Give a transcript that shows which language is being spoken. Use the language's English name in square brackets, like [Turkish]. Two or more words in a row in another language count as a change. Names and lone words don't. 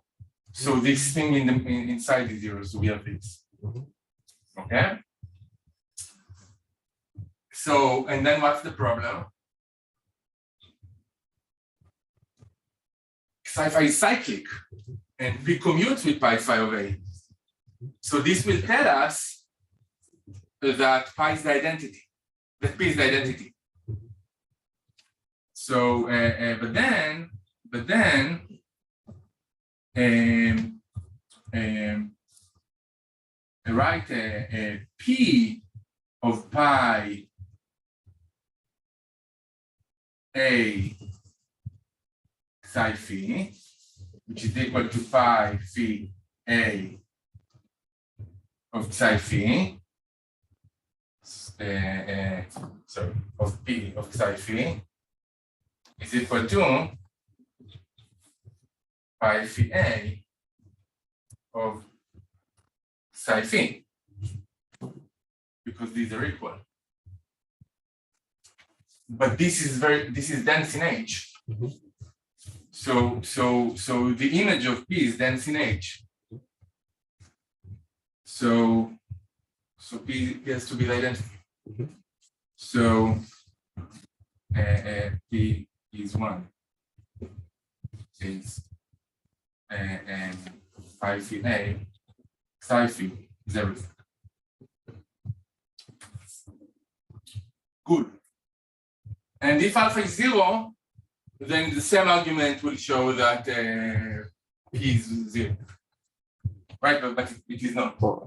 [English] So this thing inside is 0. So we have this. Okay. So, and then what's the problem? Psi phi is cyclic, and P commutes with pi phi of A. So this will tell us that pi is the identity, that P is the identity. So, but then, write P of pi A psi phi, which is equal to pi phi A of psi phi, sorry, of P of psi phi is equal to pi phi A of psi phi, because these are equal. But this is dense in H. So the image of P is dense in H. So P has to be the identity. So P is 1. Is pi phi A, psi phi is everything. Good. And if alpha is 0, then the same argument will show that P is 0. Right, but it is not.